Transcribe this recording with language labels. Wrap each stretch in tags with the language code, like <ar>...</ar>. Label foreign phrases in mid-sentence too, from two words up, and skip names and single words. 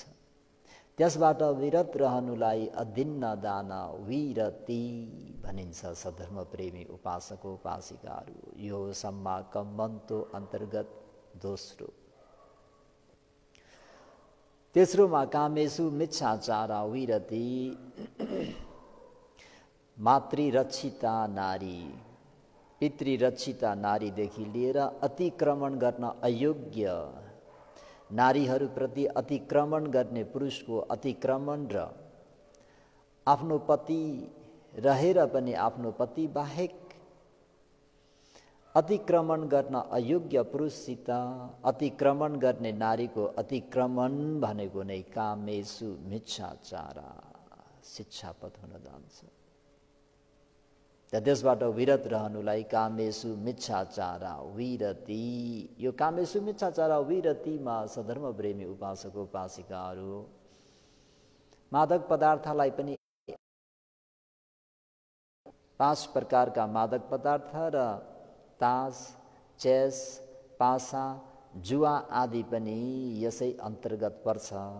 <ne>त्यसबाट विरत रहनुलाई</ne> <pi>अदिन्न दाना विरति</pi> <ne>भनिन्छ। सधर्म प्रेमी उपासक उपासिकाहरू, यो</ne> <pi>सम्मा कम्मन्तो</pi> <ne>अन्तर्गत दोस्रो। तेस्रोमा</ne> <pi>कामेषु मिच्छाचारा विरति</pi> <ne>मातृरक्षिता नारी पितृरक्षिता नारीदेखि लिएर अतिक्रमण गर्न अयोग्य नारीहरूप्रति अतिक्रमण गर्ने पुरुषको अतिक्रमण र आफ्नो पति रहेर पनि आफ्नो पति बाहेक अतिक्रमण गर्न अयोग्य पुरुषसित अतिक्रमण गर्ने नारीको अतिक्रमण भनेको नै</ne> <pi>कामेषु मिच्छाचारा</pi> <ne>शिक्षापद हुन जान्छ। त्यसबाट विरत रहनुलाई</ne> <pi>कामेषु मिच्छाचारा विरति।</pi> <ne>यो</ne> <pi>कामेषु मिच्छाचारा विरतिमा</pi> <ne>सधर्म प्रेमी उपासक उपासिकाहरू मादक पदार्थलाई पनि 5 प्रकारका मादक पदार्थ र तास चेस पासा जुवा आदि पनि यसै अन्तर्गत पर्छ।</ne>